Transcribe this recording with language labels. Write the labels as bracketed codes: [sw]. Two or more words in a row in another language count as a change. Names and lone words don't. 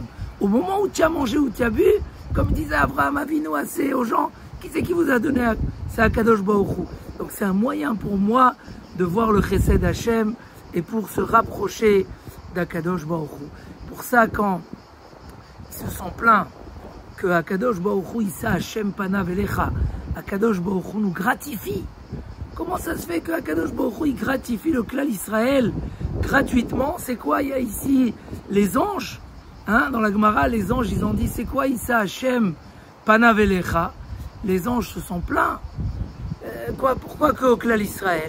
[fr] Au moment où tu as mangé, où tu as bu, comme disait Abraham Avinu aux gens, qui c'est qui vous a donné? C'est Akadosh Baruch Hu. Donc c'est un moyen pour moi de voir le [he] חסד השם [fr] et pour se rapprocher d'Akadosh Baruch Hu. Pour ça, quand ils se sont plaints que Akadosh Baruch Hu, [he] ישא השם פניו אליך, [fr] Akadosh Baruch Hu nous gratifie. Comment ça se fait que Akadosh Baruch Hu, il gratifie le clan Israël gratuitement? C'est quoi? Il y a ici les anges. Hein, dans la Gemara, les anges, ils ont dit, c'est quoi [he] ישא השם פניו אליך? [fr] Les anges se sont plaints. Pourquoi que au clan Israël?